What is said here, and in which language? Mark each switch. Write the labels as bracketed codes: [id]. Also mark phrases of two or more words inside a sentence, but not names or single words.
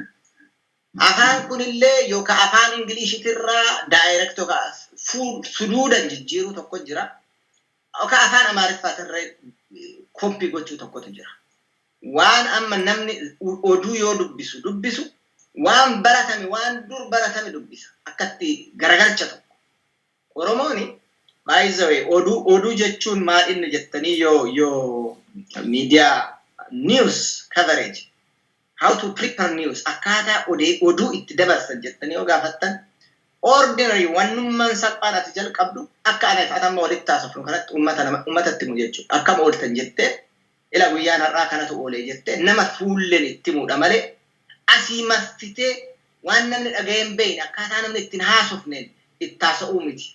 [om] Afaan kunillee yookaan afaan Ingiliishitirraa daayireekt yookaan suduudan jijjiiruu tokko jira. Yookaan afaan Amaariffaatirra koppii gochuu tokkotu jira. Waan amma namni oduu yoo dubbisu waan baratame waan dur baratame dubbisa. Akkatti garagalcha tokko. Oromooni [en] by the way [om] oduu jechuun maal inni jettanii yoo [en] media news coverage how to prepare news [om] akkaataa oduu itti dabarsan jettanii yoo gaafattan ordinary wannummaan salphaan ati jalqabdu akka anaaf atamma walitti taasifnu kanatti uummatatti himu jechuudha. Akkam ooltan jettee ila guyyaan har'aa kanatu oolee jettee nama fuulleen itti himuudha malee asii mastitee waan namni dhaga'een beeyne akkaataa namni ittiin haasofneen itti haasa'uu miti.